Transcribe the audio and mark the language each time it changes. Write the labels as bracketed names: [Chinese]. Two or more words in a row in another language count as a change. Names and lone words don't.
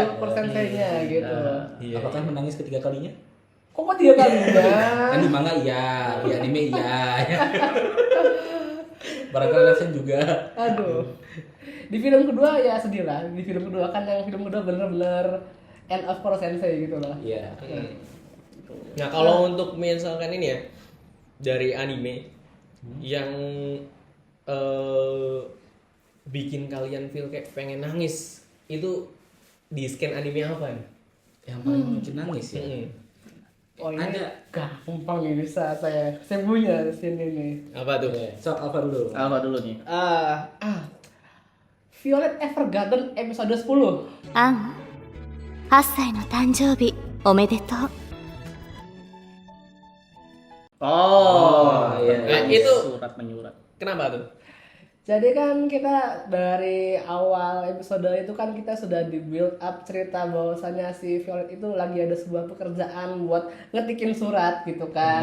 [Indonesian] Sensei-nya gitu. Iya. Apakah menangis ketiga kalinya? Kok 3 kali Kan di manga iya, di anime iya. Barangkali Rasen juga. Aduh. Di film kedua ya sedih lah. Di film kedua kan yang film kedua bener-bener [English] end of [Indonesian] Kuro Sensei gitu lah. Iya. Nah kalau untuk misalkan ini ya dari anime yang bikin kalian feel kayak pengen nangis itu di scan anime apa nih? Yang paling bikin nangis ya. Oh ini Ada. gampang ini saya punya di sini nih. Apa tuh? Sok Alpha dulu. Apa dulu nih? Violet Evergarden episode 10. [Japanese] アン、8歳の誕生日おめでとう。 [Indonesian] Oh, iya. Nah, itu surat menyurat. kenapa tuh? Jadi kan kita dari awal episode itu kan kita sudah di [English] build up [Indonesian] cerita bahwasannya si Violet itu lagi ada sebuah pekerjaan buat ngetikin surat gitu kan.